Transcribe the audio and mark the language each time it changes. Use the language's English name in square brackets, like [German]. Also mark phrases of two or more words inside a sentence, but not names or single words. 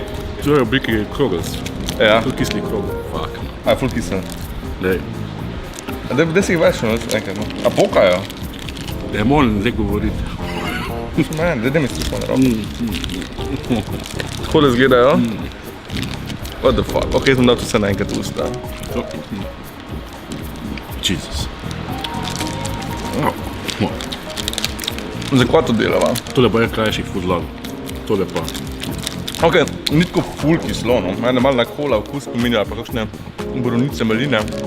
[Slovenian] To je v obliki krogelc. Ja, To je kisli krogel. Fuck. a je ful kisel. Dej. Da si jih več nekaj, no. A pokajo? Ne moram zdaj govoriti. Ne, da mi se spomne roko. Takole izgledajo. [English] What the fuck? [Slovenian] Ok, sem dal to vse naenkrat v usta. Jesus. Zakaj to delava? Tole pa je krajši foodlog. Tole pa. Ok, ni tako ful kislo, no. Mene malo na kola vkus pominja, ali pa kakšne borovnice, maline.